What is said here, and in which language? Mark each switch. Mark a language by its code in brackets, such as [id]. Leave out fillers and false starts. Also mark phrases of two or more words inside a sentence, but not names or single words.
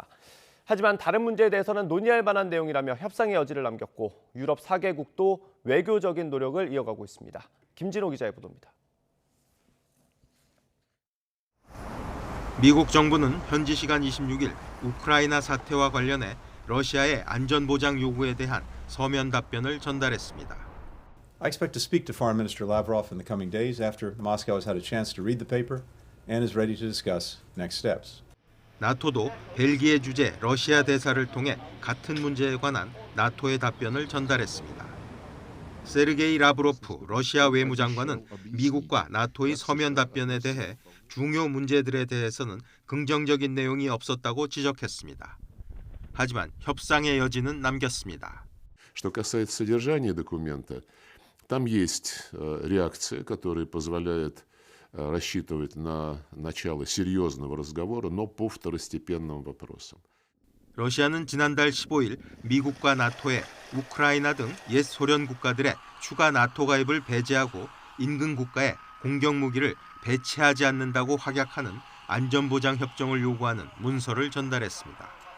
[ko] 하지만 다른 문제에 대해서는 논의할 만한 내용이라며 협상의 여지를 남겼고 유럽 4개국도 외교적인 노력을 이어가고 있습니다. 김진호 기자의 보도입니다. 미국 정부는 현지 시간 26일 우크라이나 사태와 관련해 러시아의 안전보장 요구에 대한 서면 답변을 전달했습니다. [en] I expect to speak to Foreign Minister Lavrov in the coming days after Moscow has had a chance to read the paper and is ready to discuss next steps. [ko] 나토도 벨기에 주재 러시아 대사를 통해 같은 문제에 관한 나토의 답변을 전달했습니다. 세르게이 라브로프 러시아 외무장관은 미국과 나토의 서면 답변에 대해 중요 문제들에 대해서는 긍정적인 내용이 없었다고 지적했습니다. 하지만 협상의 여지는 남겼습니다. [ru] Что касается содержания документа, там есть реакция, которая позволяет рассчитывать на начало серьезного разговора, но по второстепенным вопросам. [ko] 러시아는 지난달 15일 미국과 나토에 우크라이나 등 옛 소련 국가들의 추가 나토 가입을 배제하고 인근 국가에 공격 무기를 배치하지 않는다고 확약하는 안전보장 협정을 요구하는 문서를 전달했습니다.